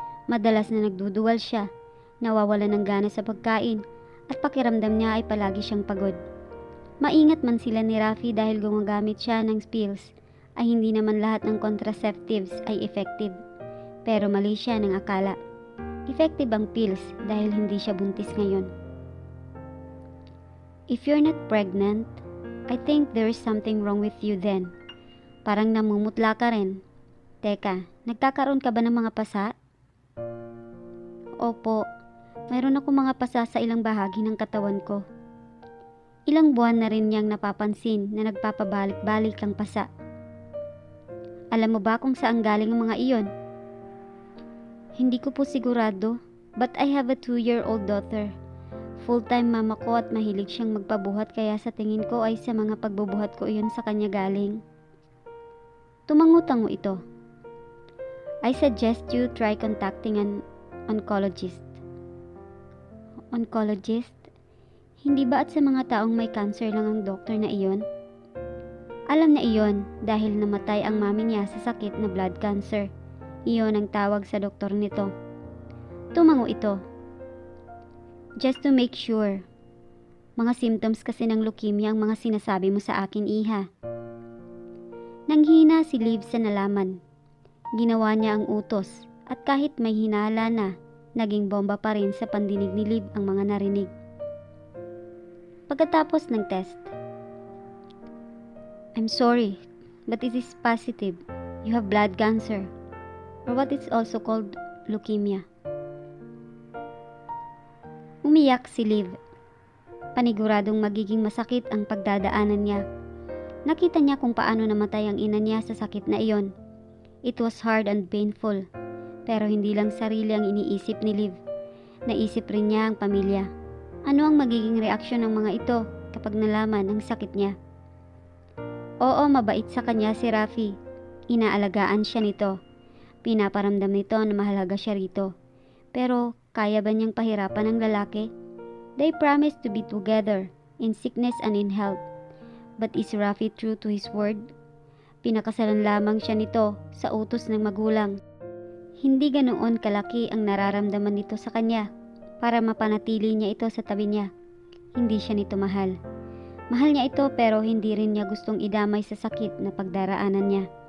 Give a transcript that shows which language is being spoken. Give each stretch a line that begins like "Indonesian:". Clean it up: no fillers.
Filipino: Madalas na nagduduwal siya, nawawala ng gana sa pagkain at pakiramdam niya ay palagi siyang pagod. Maingat man sila ni Rafi dahil gumagamit siya ng pills ay hindi naman lahat ng contraceptives ay effective. Pero mali siya ng akala. Effective ang pills dahil hindi siya buntis ngayon.
English: If you're not pregnant, I think there is something wrong with you then.
Filipino: Parang namumutla ka rin. Teka, nagkakaroon ka ba ng mga pasa? Opo, mayroon ako mga pasa sa ilang bahagi ng katawan ko. Ilang buwan na rin niyang napapansin na nagpapabalik-balik ang pasa. Alam mo ba kung saan galing ang mga iyon? Hindi ko po sigurado,
English: but I have a 2-year-old daughter.
Filipino: Full-time mama ko at mahilig siyang magpabuhat kaya sa tingin ko ay sa mga pagbubuhat ko iyon sa kanya galing. Tumango-tango ito.
English: I suggest you try contacting an oncologist. Oncologist?
Filipino: Hindi ba at sa mga taong may cancer lang ang doktor na iyon? Alam na iyon dahil namatay ang mami niya sa sakit na blood cancer. Iyon ang tawag sa doktor nito. Tumango ito.
English: Just to make sure.
Filipino: Mga symptoms kasi ng leukemia ang mga sinasabi mo sa akin, Iha. Nanghina si Liv sa nalaman. Ginawa niya ang utos at kahit may hinala na, naging bomba pa rin sa pandinig ni Liv ang mga narinig. Pagkatapos ng test.
English: I'm sorry, but it is positive. You have blood cancer. Or what is also called leukemia.
Filipino: Umiyak si Liv. Paniguradong magiging masakit ang pagdadaanan niya. Nakita niya kung paano namatay ang ina niya sa sakit na iyon.
English: It was hard and painful.
Filipino: Pero hindi lang sarili ang iniisip ni Liv. Naisip rin niya ang pamilya. Ano ang magiging reaksyon ng mga ito kapag nalaman ang sakit niya? Oo, mabait sa kanya si Rafi. Inaalagaan siya nito. Pinaparamdam nito na mahalaga siya rito. Pero kaya ba niyang pahirapan ang lalaki?
English: They promised to be together in sickness and in health. But is Rafi true to his word?
Filipino: Pinakasalan lamang siya nito sa utos ng magulang. Hindi ganoon kalaki ang nararamdaman nito sa kanya para mapanatili niya ito sa tabi niya. Hindi siya nito mahal. Mahal niya ito pero hindi rin niya gustong idamay sa sakit na pagdaraanan niya.